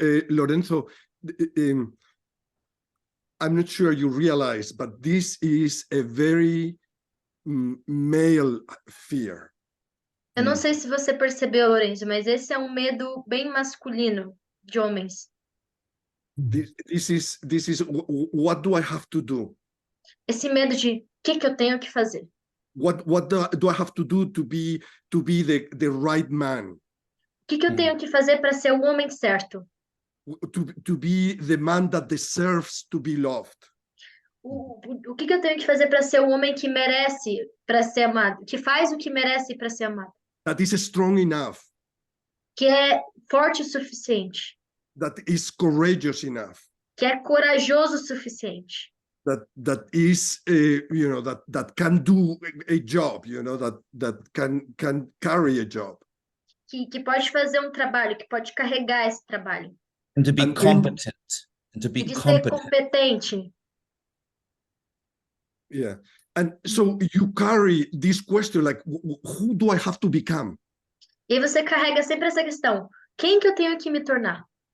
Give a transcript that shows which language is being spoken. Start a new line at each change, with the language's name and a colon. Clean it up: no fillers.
English: Lorenzo, I'm not sure you realize, but this is a very male fear.
Portuguese: Eu não sei se você percebeu, Lourenço, mas esse é um medo bem masculino de homens.
English: This is what do I have to do?
Portuguese: Esse medo de o que eu tenho que fazer?
English: What do I have to do to be the right man?
Portuguese: O que eu tenho que fazer para ser o homem certo?
English: To be the man that deserves to be loved.
Portuguese: O que eu tenho que fazer para ser o homem que merece para ser amado, que faz o que merece para ser amado,
English: That is strong enough.
Portuguese: que é forte o suficiente,
English: That is courageous enough.
Portuguese: que é corajoso o suficiente,
English: That is that can do a job, that can carry a job.
Portuguese: que pode fazer um trabalho, que pode carregar esse trabalho.
English: And to be And- competent. And to
Portuguese: E
English: be
Portuguese: de ser
English: competent.
Portuguese: competente.
English: Yeah. And so you carry this question like, who do I have to become?
Portuguese: E aí você carrega sempre essa questão: quem que eu tenho que me tornar?